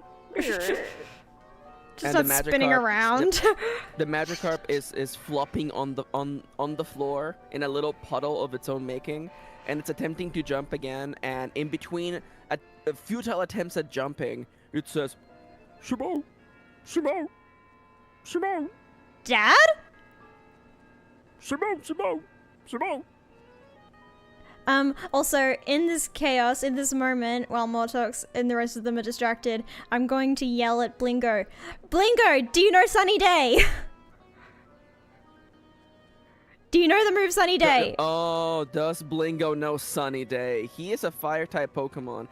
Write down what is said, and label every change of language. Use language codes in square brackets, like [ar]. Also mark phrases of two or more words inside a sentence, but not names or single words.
[en] Just And starts spinning around. The Magikarp is flopping on the floor in a little puddle of its own making, and it's attempting to jump again. And in between a futile attempts at jumping, it says, Shimo! Shimo! Shimo! Dad? Shimo! Shimo! Shimo! Also, in this chaos, in this moment, while Mortox and the rest of them are distracted, I'm going to yell at Blingo. Blingo, do you know Sunny Day? Do you know the move Sunny Day? Oh, does Blingo know Sunny Day? He is a fire-type Pokemon.